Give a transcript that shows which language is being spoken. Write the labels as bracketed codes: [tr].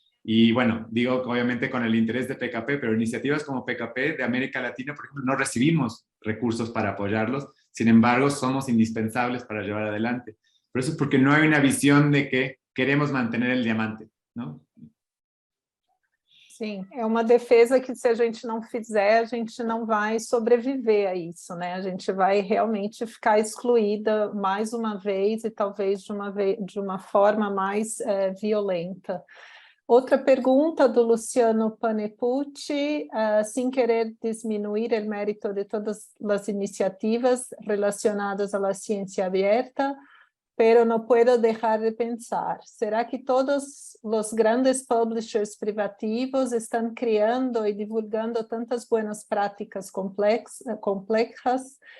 [es] Y bueno, digo obviamente con el interés de PKP, pero iniciativas como PKP de América Latina, por ejemplo, no recibimos recursos para apoyarlos, sin embargo, somos indispensables para llevar adelante. Por eso es porque no hay una visión de que queremos mantener el diamante, ¿no? [pt] Sim, é uma defesa que se a gente não fizer, a gente não vai sobreviver a isso, né? A gente vai realmente ficar excluída mais uma vez e talvez de uma forma mais violenta. Outra pergunta do Luciano Panepucci, sem querer diminuir o mérito de todas as iniciativas relacionadas à ciência aberta, [es] pero no puedo dejar de pensar, ¿será que todos los grandes publishers privativos están creando y divulgando tantas buenas prácticas complejas